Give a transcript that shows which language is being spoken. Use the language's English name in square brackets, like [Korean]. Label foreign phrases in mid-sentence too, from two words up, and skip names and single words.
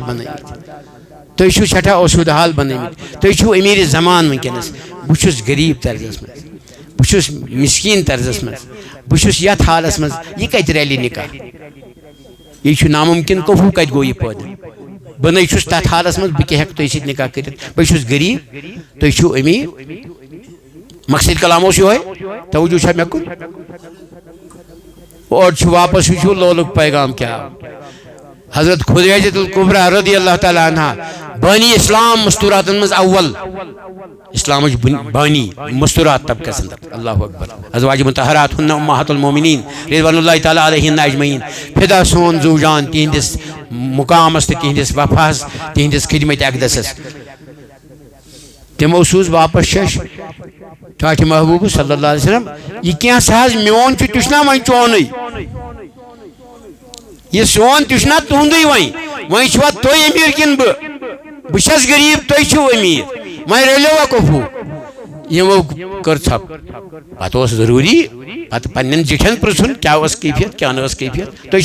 [Kashmiri] بنٲمٕتۍ تُہۍ چھِو سٮ۪ٹھاہ اوسوٗد حال بنٲمٕتۍ تُہۍ چھِو أمیٖرِ زمان وٕنکیٚنس بہٕ چھُس غریٖب طرزس منٛز بہٕ چھُس مسکیٖن طرزس منٛز بہٕ چھُس یتھ حالس منٛز یہِ کتہِ رلہِ نکاح یہِ چھُ ناممکن کفو کتہِ گوٚو یہِ پٲدٕ بہٕ نَے چھُس تتھ حالس منٛز بہٕ کیٛاہ ہٮ۪کہٕ تۄہہِ سۭتۍ نکاح کٔرِتھ بہٕ چھُس غریٖب تُہۍ چھِو أمیٖر مقصد کلام اوس یِہوے توجہ چھا مےٚ کُن اور چھُ واپس وٕچھو لولُک پیغام کیٛاہ حضرت خدیجۃ الکبریٰ [Arabic] رضی اللہ تعالیٰ عنہ [Kashmiri] بانی اسلام مستوراتن منٛز اول اسلامٕچ بانی مستورات طبقس اندر اللہ اکبر ازواج مطہرات ہن [Arabic] امہات المومنین رضوان اللہ تعالیٰ علیہن اجمعین [Kashmiri] فدا سون زو جان تہندس مقامس تو تہندس وفاس تہندس خدمت اقدسس تمو سوز واپس شش ٹھاٹھ محبوب [Arabic] صلی اللہ علیہ وسلم [Kashmiri] یہ کیا ساز میون چھ تشنا وۄنۍ چونٕے یہ سون تشنا تہندٕے وۄنۍ چھوا تُہۍ أمیٖر کِنہٕ بہٕ چھس غریٖب تُہۍ چھِو أمیٖر وۄنۍ رلیوا کفو یمو کٔر ژھپ پتہٕ اوس ضروٗری پتہٕ پننٮ۪ن زِٹھٮ۪ن پرژھُن کیٛاہ ٲس کیفیت کیٛاہ نہٕ ٲس کیفیت تُہۍ